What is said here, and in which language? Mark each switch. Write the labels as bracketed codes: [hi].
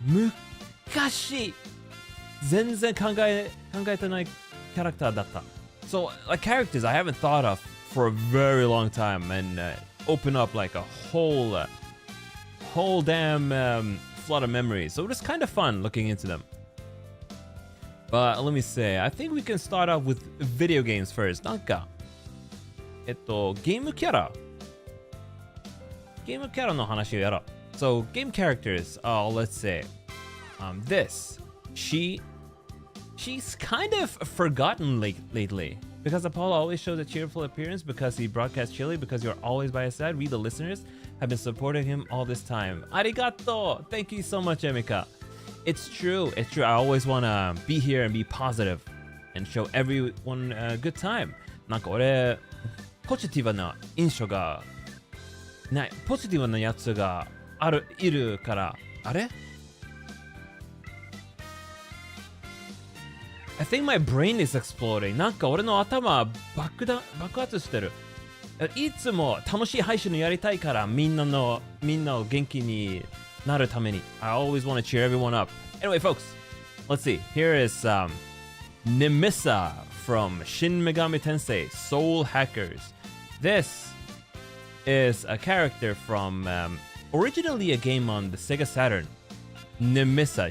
[ja] 昔全然考えてないキャラクターだった。 [en] So like characters I haven't thought of for a very long time, and open up like a whole damn flood of memories. So it was kind of fun looking into them. But let me say, I think we can start off with video games first. [ja] なんかゲームキャラの話をやろう。 [en] So game characters, let's say, this. She's kind of forgotten lately. Because Apollo always shows a cheerful appearance, because he broadcasts Chile, because you're always by his side. We, the listeners, have been supporting him all this time. Arigato! Thank you so much, Emika. It's true. I always want to be here and be positive and show everyone a good time. [ja] なんか俺、ポジティブな印象がない。ポジティブなやつがいるから、あれ [en] I think my brain is exploding. [ja] なんか俺の頭爆発してる。いつも楽しい配信をやりたいから、みんなを元気になるために。 [en] I always want to cheer everyone up. Anyway, folks, let's see. Here is Nemissa from Shin Megami Tensei Soul Hackers. This is a character from originally a game on the Sega Saturn. Nemissa.